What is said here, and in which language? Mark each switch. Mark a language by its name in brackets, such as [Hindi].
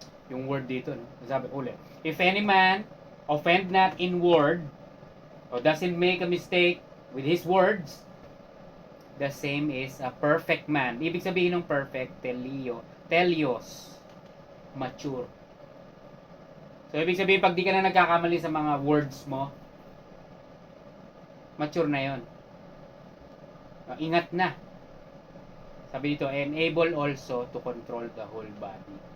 [Filipino] Yung word dito, no? Sabi ulit. [English] If any man offend not in word, or doesn't make a mistake with his words, the same is a perfect man. [Filipino] Ibig sabihin ng [English] perfect, Telios, mature. [Filipino] So, ibig sabihin, pag di ka na nagkakamali sa mga words mo, mature na yon. Ingat na. Sabi dito, [English] and able also to control the whole body.